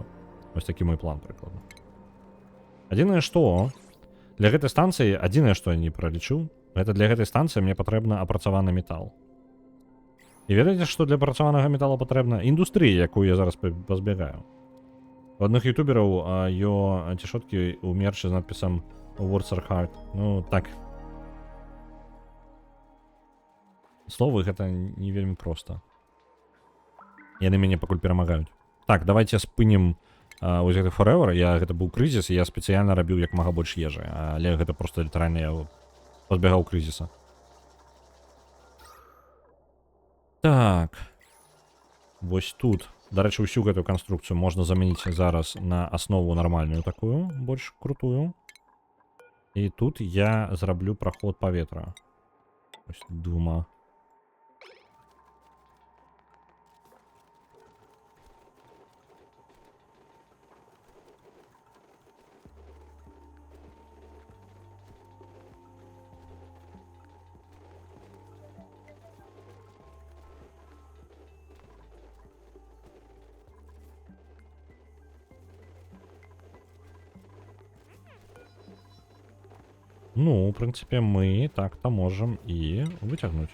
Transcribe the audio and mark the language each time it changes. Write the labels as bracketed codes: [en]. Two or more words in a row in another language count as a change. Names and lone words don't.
[be] Вось такі мой план, прыкладна. Адзінае, што для гэтай станцыі, адзінае, што я не пралічыў, гэта для гэтай станцыі мне патрэбна апрацаваны метал. І ведаеце, што для апрацаванага металла патрэбна? Індустрыя, якую я зараз пазбягаю. У адных ютубераў ё цішоткі ў мерчы з надпісам [en] Words are hard. [be] Ну, так. Словы гэта не вельмі проста. Яны мяне пакуль перамагаюць. Так, давайте спынем вось гэты forever. Гэта быў крызіс, і я спецыяльна рабіў як мага больш ежы. Але гэта проста літаральна я пазбягаў крызіса. Так. Вось тут. Дарэчы, усю гэтую канструкцыю можна замяніць зараз на аснову нармальную такую, больш крутую. І тут я зраблю проход паветра. [uk] Ось двома. Ну, в принципі, ми так-то можемо і витягнути.